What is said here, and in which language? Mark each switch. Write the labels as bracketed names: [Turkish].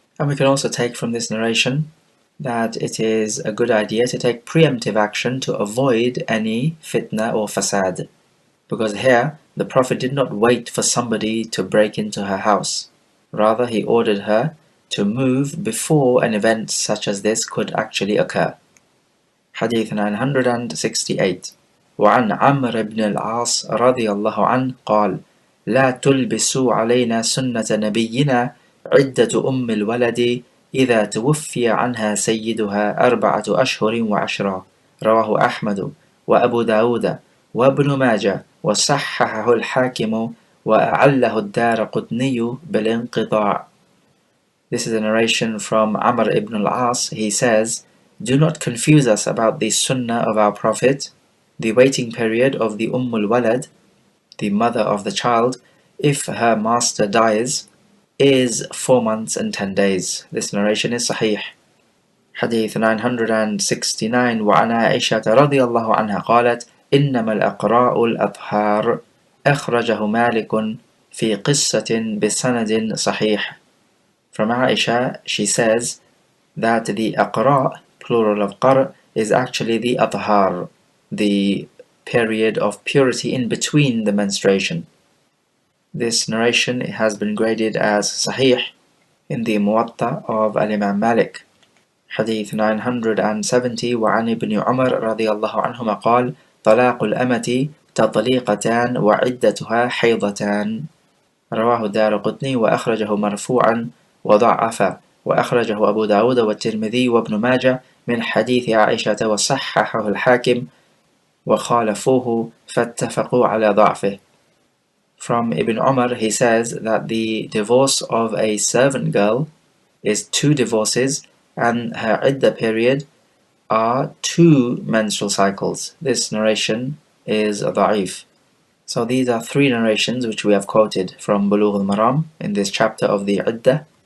[English] And we can also take from this narration that it is a good idea to take preemptive action to avoid any fitna or fasad. Because here, the Prophet did not wait for somebody to break into her house. Rather, he ordered her to move before an event such as this could actually occur. Hadith 968. [Arabic] وعن عمرو بن العاص رضي الله عنه قال: لا تلبسوا علينا سنة نبينا عدة أم الولد إذا توفي عنها سيدها 4 أشهر و10. رواه أحمد وأبو داود وابن ماجه وصححه الحاكم وأعله الدارقطني بالانقطاع. [English] This is a narration from Amr ibn al-As. He says, do not confuse us about the sunnah of our Prophet. The waiting period of the Walad, the mother of the child, if her master dies, is 4 months and 10 days. This narration is Sahih. Hadith 969. [Arabic] وعن عائشة رضي الله عنها قالت: إنما الأقراء الأطهار. أخرجه مالك في قصة بسند صحيح. [English] From Aisha, she says that the aqra, plural of qar, is actually the athhar, the period of purity in between the menstruation. This narration has been graded as Sahih in the Muwatta of Al-Imam Malik. Hadith 970. [Arabic] وعن ابن عمر رضي الله عنهما قال: طلاق الأمة تطليقتان وعدتها حيضتان. رواه الدارقطني وأخرجه مرفوعا وضعف، وأخرجه أبو داود والترمذي وابن ماجه من حديث عائشة وصححه الحاكم وخالفوه فاتفقوا على ضعفه. [English] From Ibn Umar, he says that the divorce of a servant girl is 2 divorces and her iddah period are 2 menstrual cycles. This narration is da'if. So these are 3 narrations which we have quoted from Bulugh al-Maram in this chapter of the iddah.